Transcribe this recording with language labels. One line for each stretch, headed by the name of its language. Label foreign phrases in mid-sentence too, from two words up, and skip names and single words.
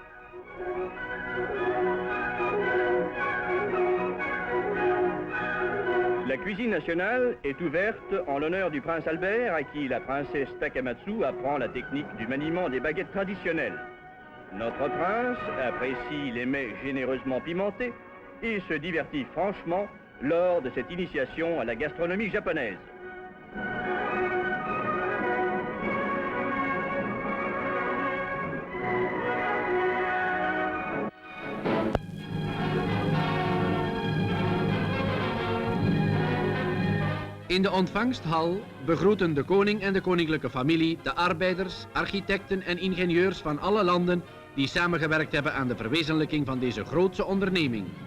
French: La cuisine nationale est ouverte en l'honneur du prince Albert, à qui la princesse Takamatsu apprend la technique du maniement des baguettes traditionnelles. Notre prince apprécie les mets généreusement pimentés et se divertit franchement lors de cette initiation à la gastronomie japonaise.
Dutch: In de ontvangsthal begroeten de koning en de koninklijke familie de arbeiders, architecten en ingenieurs van alle landen die samengewerkt hebben aan de verwezenlijking van deze grootse onderneming.